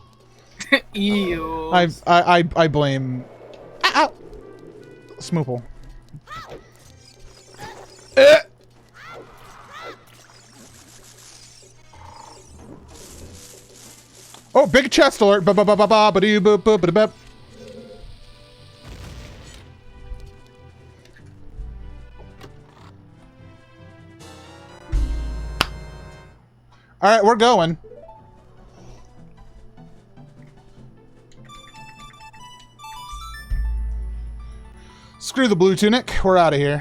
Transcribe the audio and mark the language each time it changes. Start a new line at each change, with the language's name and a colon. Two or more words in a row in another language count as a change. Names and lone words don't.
English: Eels. I blame... Ah! Smoople. Oh, big chest alert! Ba ba ba ba ba ba doo ba ba ba ba. All right, we're going. Screw the blue tunic. We're out of here.